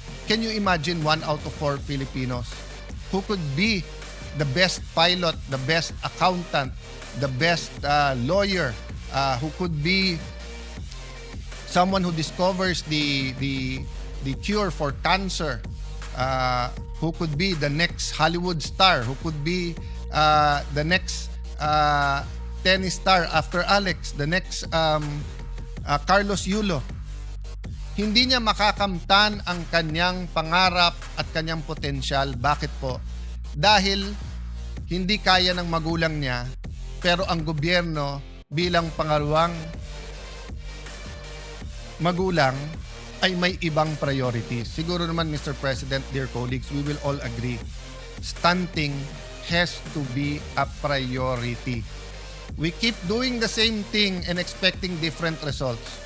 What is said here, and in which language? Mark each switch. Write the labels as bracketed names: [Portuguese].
[English] Can you imagine 1 out of 4 Filipinos who could be the best pilot, the best accountant, the best lawyer, who could be someone who discovers the cure for cancer, who could be the next Hollywood star, who could be the next tennis star after Alex, the next Carlos Yulo. [Filipino] Hindi niya makakamtan ang kanyang pangarap at kanyang potensyal. Bakit po? Dahil hindi kaya ng magulang niya, pero ang gobyerno bilang pangalawang magulang ay may ibang priorities. Siguro naman, Mr. [English] President, dear colleagues, we will all agree, stunting has to be a priority. We keep doing the same thing and expecting different results.